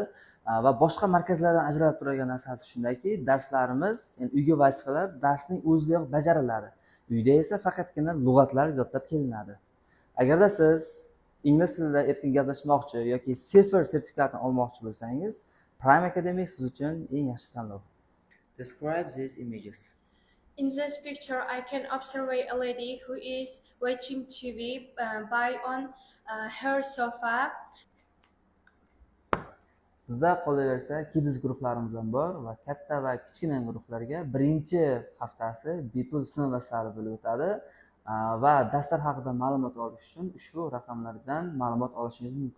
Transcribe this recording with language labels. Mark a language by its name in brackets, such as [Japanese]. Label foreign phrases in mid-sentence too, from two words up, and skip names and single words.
[Uzbek] Va boshqa markazlardan ajralib turadigan narsasi shundaki, darslarimiz, ya'ni uyga vazifalar darsning o'zidayoq bajariladi. Uyda esa faqatgina lug'atlar yodlab kelinadi. Agarda siz ingliz tilida erkin gaplashmoqchi yoki CEFR sertifikatini olmoqchi bo'lsangiz, Prime Academy siz uchun eng yaxshi tanlov. [English] Describe these images. In this picture, I can observe a lady who is watching TV by on her sofa. [Uzbek] Bizda qolaversa kids guruhlarimiz ham bor va katta va kichkina guruhlarga birinchi haftasi bepul sinov darslari bo'lib o'tadi va darslar haqida ma'lumot olish uchun ushbu raqamlardan ma'lumot olishingiz mumkin.